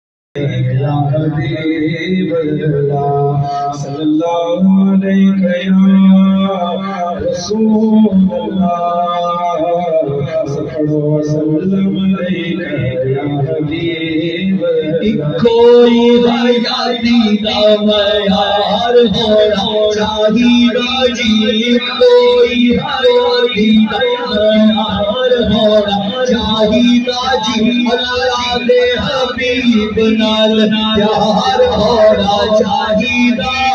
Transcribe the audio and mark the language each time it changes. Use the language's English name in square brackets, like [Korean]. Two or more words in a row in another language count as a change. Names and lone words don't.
[Arabic] يا حبيب الله صلى الله عليه يا رسول الله صلى الله عليه يا حبيب [Punjabi] کوئی حیاتی دا معیار ہونا چاہیدا جی کوئی حیاتی دا معیار ہونا چاہیدا جی اللہ دے حبیب نال پیار ہونا چاہیدا